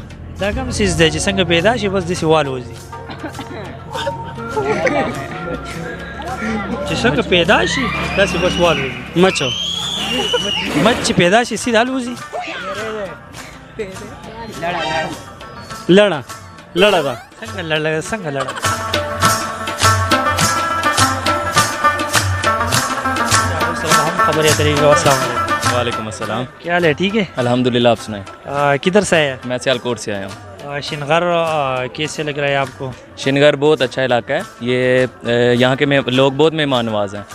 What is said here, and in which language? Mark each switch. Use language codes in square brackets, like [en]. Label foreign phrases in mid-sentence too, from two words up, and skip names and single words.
[ps] دا کوم څیز دی چې څنګه پیدا شي بس داسې والوځي؟ چې څنګه پیدا شي داسې بس والوځي؟ مچو. مچ چې پیدا شي سیده الوځي؟ لړه لړه ده. څنګه لړه؟ څنګه لړه؟ [ur] خبریں طریقے۔ السلام علیکم. وعلیکم السلام. کیا حال ہے؟ ٹھیک ہے الحمدللہ۔ آپ سنائیں? کدھر سے آئے? میں سیالکوٹ سے آیا ہوں. شنگر کیسے لگ رہا ہے آپ کو? شنگر بہت اچھا علاقہ ہے۔ یہ یہاں کے لوگ بہت مہمان نواز ہیں.